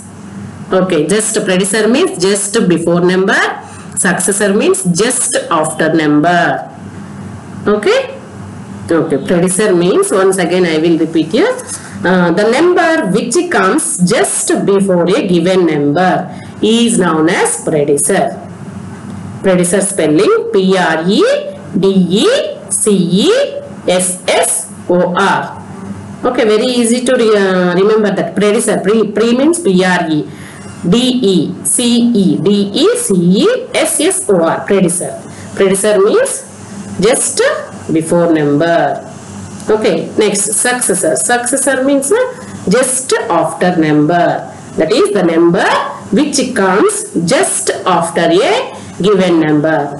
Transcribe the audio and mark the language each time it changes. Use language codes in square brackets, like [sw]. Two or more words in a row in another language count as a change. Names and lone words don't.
[en] Okay, just predecessor means just before number, successor means just after number. Okay. Okay, predecessor means, once again I will repeat here, the number which comes just before a given number is known as predecessor. Predecessor spelling P-R-E-D-E-C-E-S-S-O-R. Okay, very easy to remember that. Predecessor, pre means P-R-E, D-E-C-E-D-E-C-E-S-S-O-R. Predecessor. Predecessor means just before number. Okay, next successor. Successor means just after number. That is the number which comes just after a given number.